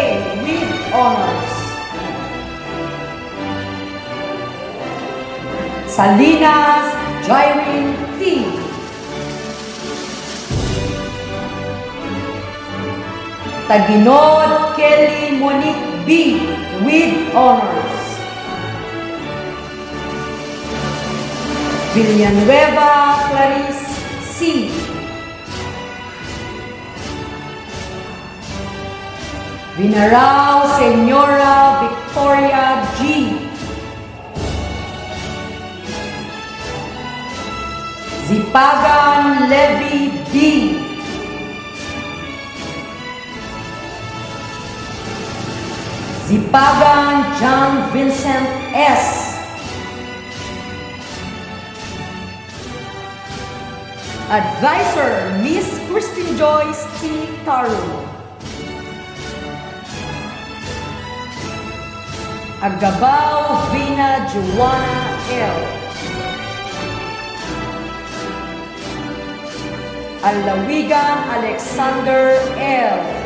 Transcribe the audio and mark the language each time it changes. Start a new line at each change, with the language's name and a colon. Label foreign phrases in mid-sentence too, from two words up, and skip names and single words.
English: with honors. Salinas Jairine T. Taginod Kelly Monique B. with honors. Villanueva Clarice C. Vinarao Señora Victoria G. Zipagan Levy B. Zipagan John Vincent S. Advisor, Miss Christine Joyce T. Taru. Agabao Vina Juana L. Alawigan Alexander L.